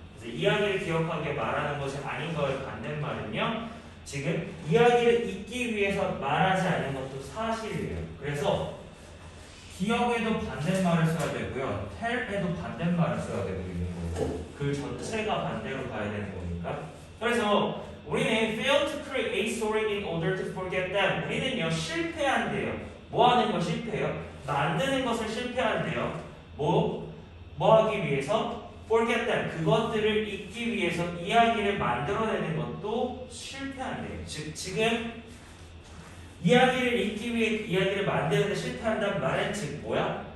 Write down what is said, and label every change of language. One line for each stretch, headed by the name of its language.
Korean: 이제 이야기를 기억하게 말하는 것이 아닌 거의 반대말은요. 지금 이야기를 잊기 위해서 말하지 않는 것도 사실이에요. 그래서 기억에도 반대말을 써야 되고요. 텔에도 반대말을 써야 되고 있는 거고 그 전체가 반대로 가야 되는 거니까. 그래서 우리는
English: fail to create story in order to forget them.
Korean: 우리는요 실패한대요. 뭐 하는 거 실패해요? 만드는 것을 실패한대요. 뭐 하기 위해서?
English: forget them.
Korean: 그것들을 잊기 위해서 이야기를 만들어내는 것도 실패한대요. 즉 지금 이야기를 잊기 위해 이야기를 만드는데 실패한다는 말은 즉 뭐야?